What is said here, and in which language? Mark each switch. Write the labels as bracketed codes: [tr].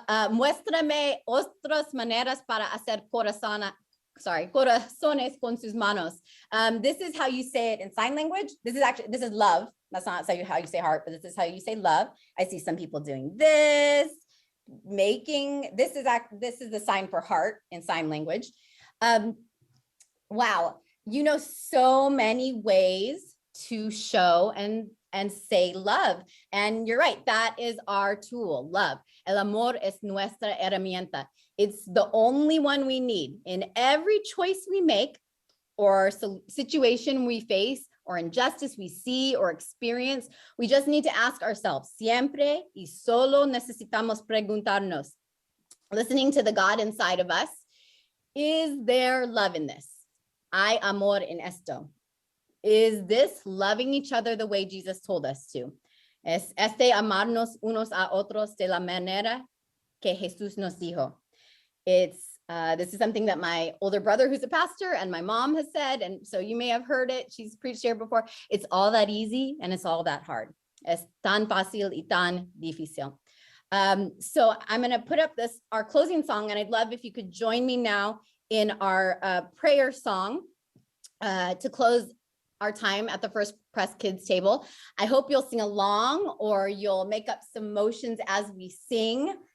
[es] Muéstrame otras maneras para hacer corazones con sus manos. [en] This is how you say it in sign language. This is love. That's not how you say heart, but this is how you say love. I see some people doing this, this is the sign for heart in sign language. Wow, you know so many ways to show and say love. And you're right, that is our tool, love. [es] El amor es nuestra herramienta. [en] It's the only one we need in every choice we make or situation we face or injustice we see or experience. We just need to ask ourselves, [es] siempre y solo necesitamos preguntarnos, [en] listening to the God inside of us, is there love in this? [es] Hay amor en esto. [en] Is this loving each other the way Jesus told us to? [es] Es amarnos unos a otros de la manera que Jesús nos dijo. [en] This is something that my older brother, who's a pastor, and my mom has said, and so you may have heard it. She's preached here before. It's all that easy and it's all that hard. [es] Es tan fácil y tan difícil. [en] So I'm going to put up our closing song, and I'd love if you could join me now in our prayer song to close our time at the FirstPres Kids table. I hope you'll sing along or you'll make up some motions as we sing.